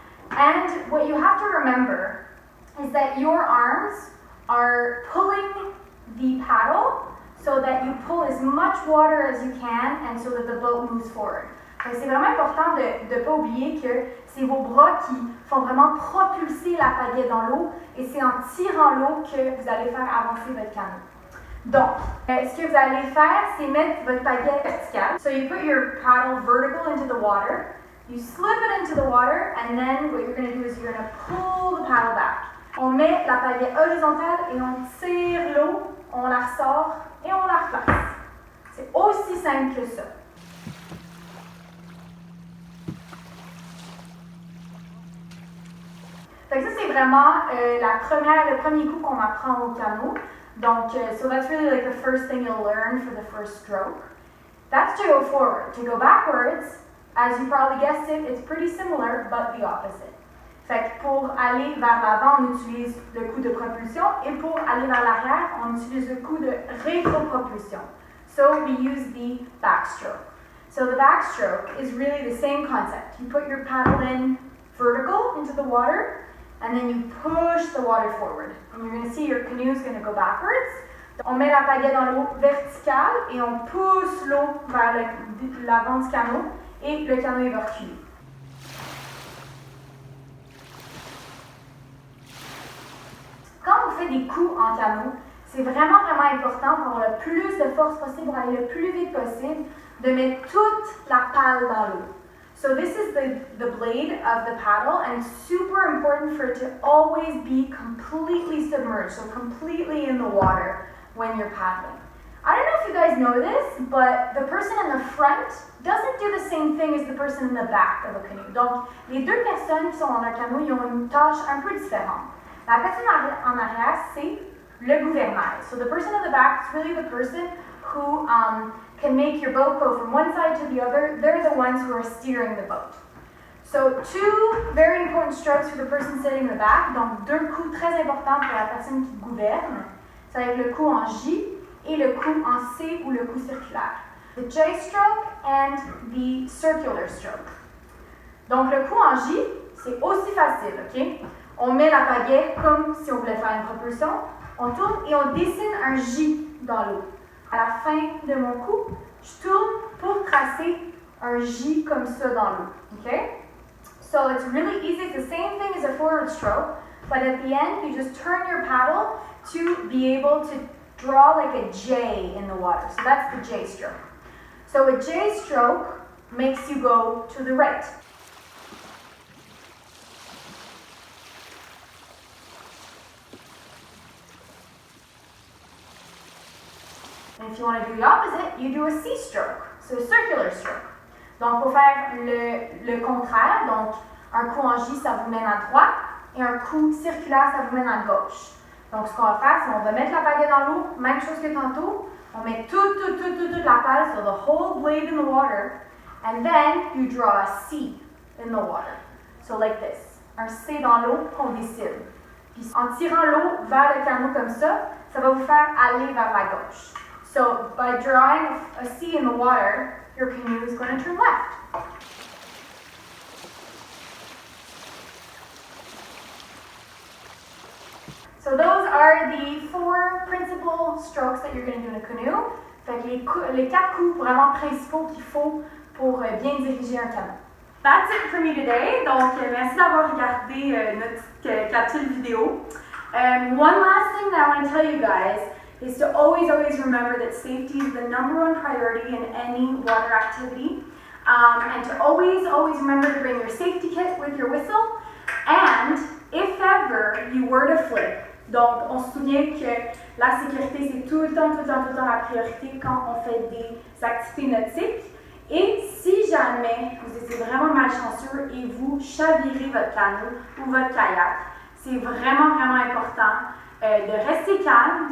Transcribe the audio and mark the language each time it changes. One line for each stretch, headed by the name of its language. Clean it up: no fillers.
English: And what you have to remember is that your arms are pulling the paddle so that you pull as much water as you can and so that the boat moves forward.
French: Donc c'est vraiment important de ne pas oublier que c'est vos bras qui font vraiment propulser la pagaie dans l'eau et c'est en tirant l'eau que vous allez faire avancer votre canot. Donc, ce que vous allez faire, c'est mettre votre pagaie verticale.
English: So you put your paddle vertical into the water, you slip it into the water, and then what you're going to do is you're going to pull the paddle back.
French: On met la pagaie horizontale et on tire l'eau, on la ressort et on la replace. C'est aussi simple que ça. Fait que ça, c'est vraiment le premier coup qu'on apprend au canot.
English: Donc, so that's really like the first thing you'll learn for the first stroke. That's to go forward. To go backwards, as you probably guessed it, it's pretty similar, but the opposite.
French: Fait que pour aller vers l'avant, on utilise le coup de propulsion et pour aller vers l'arrière, on utilise le coup de rétropropulsion.
English: So we use the backstroke. So the backstroke is really the same concept. You put your paddle in vertical into the water, and then you push the water forward. And you're going to see your canoe is going to go backwards.
French: On met la pagaie dans l'eau verticale et on pousse l'eau vers l'avant du canot et le canot va reculer. Quand on fait des coups en canot, c'est vraiment important pour avoir le plus de force possible, pour aller le plus vite possible, de mettre toute la pale dans l'eau.
English: So this is the blade of the paddle, and it's super important for it to always be completely submerged, so completely in the water when you're paddling. I don't know if you guys know this, but the person in the front doesn't do the same thing as the person in the back of a canoe.
French: Donc, les deux personnes qui sont dans un canot, ils ont une tâche un peu différente. La personne en arrière, c'est le gouvernail.
English: So the person in the back is really the person who can make your boat go from one side to the other. They're the ones who are steering the boat. So two very important strokes for the person sitting in the back.
French: Donc deux coups très importants pour la personne qui gouverne. Ça va être le coup en J et le coup en C ou le coup circulaire.
English: The J stroke and the circular stroke.
French: Donc le coup en J, c'est aussi facile, ok? On met la pagaie comme si on voulait faire une propulsion. On tourne et on dessine un J dans l'eau. À la fin de mon coup, je tourne pour tracer un J comme ça dans l'eau.
English: Okay? So it's really easy. It's the same thing as a forward stroke, but at the end, you just turn your paddle to be able to draw like a J in the water. So that's the J stroke. So a J stroke makes you go to the right. And if you want to do the opposite, you do a C stroke, so a circular stroke.
French: Donc, pour faire le contraire, donc un coup en J, ça vous mène à droite, et un coup circulaire, ça vous mène à gauche. Donc, ce qu'on va faire, c'est qu'on va mettre la pagaie dans l'eau, même chose que tantôt, on met toute la pale,
English: so the whole blade in the water,
French: and then you draw a C in the water.
English: So like this,
French: un C dans l'eau qu'on dessine. Puis en tirant l'eau vers le canot comme ça, ça va vous faire aller vers la gauche.
English: So by drawing a C in the water, your canoe is going to turn left. So those are the 4 principal strokes that you're going to do in a canoe.
French: Fait que les 4 coups vraiment principaux qu'il faut pour bien diriger un canot.
English: That's it for me today.
French: Donc, merci d'avoir regardé notre capsule vidéo.
English: One last thing that I want to tell you guys is to always remember that safety is the #1 priority in any water activity. And to always remember to bring your safety kit with your whistle. And if ever you were to flip,
French: Donc, on se souvient que la sécurité, c'est tout le temps la priorité quand on fait des activités nautiques. Et si jamais vous étiez vraiment malchanceux et vous chavirez votre canot ou votre kayak, c'est vraiment important de rester calme.